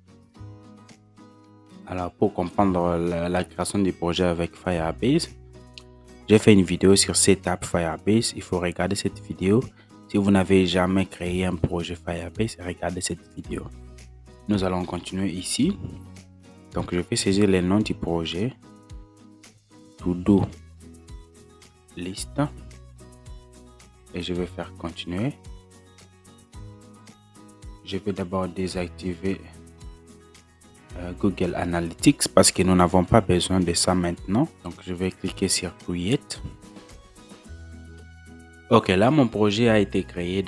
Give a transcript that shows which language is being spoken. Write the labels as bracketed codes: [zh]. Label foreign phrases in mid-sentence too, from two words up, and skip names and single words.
[fr] Alors, pour comprendre la création du projet avec Firebase, j'ai fait une vidéo sur Setup Firebase. Il faut regarder cette vidéo. Si vous n'avez jamais créé un projet Firebase, regardez cette vidéo. Nous allons continuer ici. Donc, je vais saisir le nom du projet. To-Do List. Et je vais faire continuer. Je vais d'abord désactiver Google Analytics parce que nous n'avons pas besoin de ça maintenant. Donc, je vais cliquer sur Create. Ok, là, mon projet a été créé.